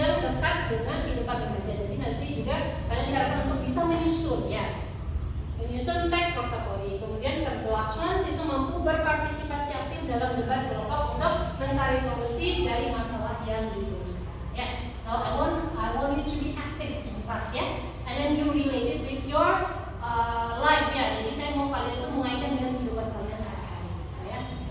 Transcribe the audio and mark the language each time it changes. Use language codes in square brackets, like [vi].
[id] dekat dengan kehidupan remaja. Jadi nanti juga kalian diharapkan untuk bisa menyusun ya, menyusun teks rotatori. Kemudian kelas 1 siswa mampu berpartisipasi aktif dalam debat kelompok untuk mencari solusi dari masalah yang dihadapi. [en] Ya, so I want you to be active in class ya, and then you relate it with your life ya. [id] Jadi saya mau kalian itu mengaitkan dengan kehidupan kalian sehari-hari ya.